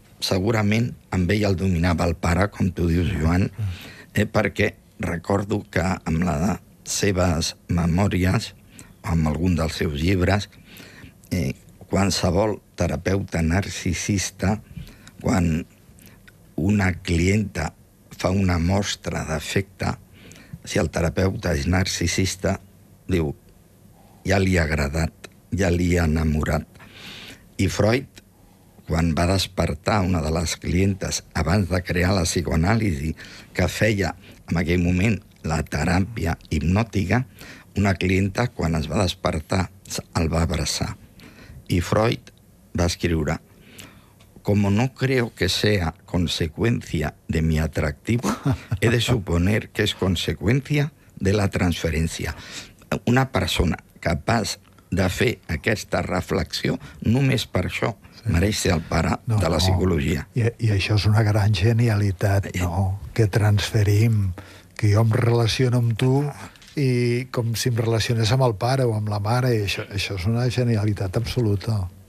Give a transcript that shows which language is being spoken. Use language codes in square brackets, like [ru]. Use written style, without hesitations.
[ca] Segurament amb ell el dominava el pare, com tu dius, Joan, perquè recordo que amb les seves memòries, amb algun dels seus llibres, qualsevol terapeuta narcisista, quan una clienta fa una mostra d'afecte, si el terapeuta és narcisista, diu, ja li ha agradat, ja li ha enamorat. I Freud, quan va despertar una de les clientes abans de crear la psicoanàlisi, que feia en aquell moment la teràpia hipnòtica, una clienta, quan es va despertar, el va abraçar. I Freud va escriure: [es] como no creo que sea consecuencia de mi atractivo, he de suponer que es consecuencia de la transferencia. [ca] Una persona capaç de fer aquesta reflexió, només per això sí. Mereix ser el pare de la psicologia. I això és una gran genialitat, no? Que transferim, que jo em relaciono amb tu i com si em relacionés amb el pare o amb la mare, i això és una genialitat absoluta.